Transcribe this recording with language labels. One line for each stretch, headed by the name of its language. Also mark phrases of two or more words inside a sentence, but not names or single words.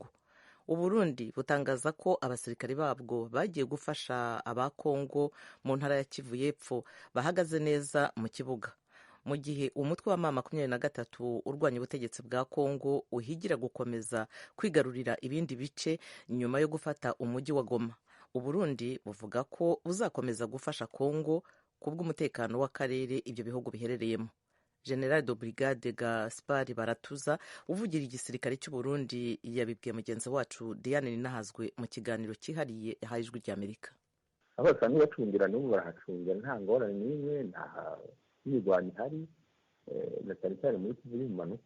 Kinyarwanda: Uburundi butangaza ko abasirikari babwo bagiye gufasha aba Kongo mu ntara ya Kivu y'Epfo bahagaze neza mu kibuga, mu gihe umutwe wa M23 urwanya ubutegetsi bwa Kongo uhigira gukomeza kwigarurira ibindi bice nyuma yo gufata umujyi wa Goma. Uburundi buvuga ko buzakomeza gufasha Kongo kubw'umutekano w'akarere ibyo bihugu biherereyemo.
French: General de Brigade
Kinyarwanda: Gaspard Baratuza uvugira igisirikare cy'u Burundi yabibwiye mugenzi wacu Diane Ninahazwe mu kiganiro cyihariye yahaye Ijwi ry'Amerika.
Rundi: Abasanzwe bacungira n'ubu barahacungira, nta ngorane n'imwe, nta mirwano ihari, na cyane cyane muri Kivu y'Ubumanuko.